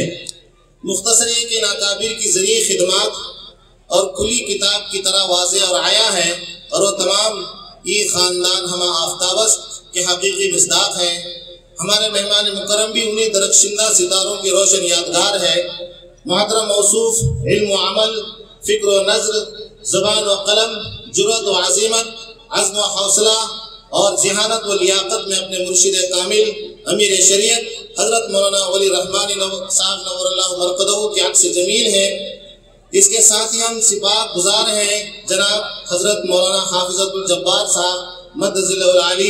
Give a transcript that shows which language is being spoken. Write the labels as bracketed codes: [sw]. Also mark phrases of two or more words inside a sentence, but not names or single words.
[ur] مختصر ہے کہ ان اکابر کی ذریعہ خدمات اور کھلی کتاب کی طرح واضح اور عیا ہے، اور وہ تمام یہ خاندان [fa] ہمہ آفتابست [ur] کے حقیقی مصداق ہیں۔ ہمارے مہمان مکرم بھی انہی درخشندہ ستاروں کی روشن یادگار ہے۔ محترم موصوف علم و عمل، فکر و نظر، زبان و قلم، جرأت و عزیمت، عزم و حوصلہ اور ذہانت و لیاقت میں اپنے مرشد کامل امیر شریعت حضرت مولانا ولی رحمانی صاحب [ar] نور اللہ مرقدہ [ur] کے عکس جمیل ہے۔ اس کے ساتھ ہی ہم سپاہ گزار ہیں جناب حضرت مولانا حافظ عبدالجبار صاحب [ar] مدظ اللہ العلی۔